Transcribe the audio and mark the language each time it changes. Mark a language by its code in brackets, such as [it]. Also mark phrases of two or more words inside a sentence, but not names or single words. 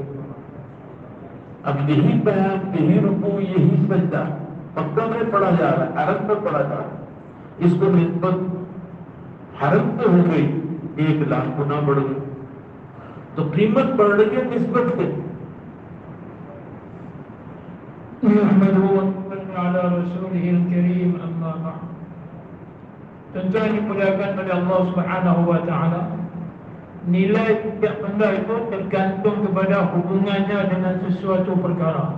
[hi] अब यही बयान, यही रुकू, यही सजदा मक्का में पढ़ा जा रहा है, अरब में पढ़ा जा रहा है, इसको निस्बत हरम पे हो गई, 1,00,000 गुना बढ़ गई। तो कीमत बढ़ रही है निस्बत से। [ms] Tentu yang dimuliakan oleh Allah [ar] سبحانه وتعالى, [ms] nilai setiap benda itu tergantung kepada hubungannya dengan sesuatu perkara.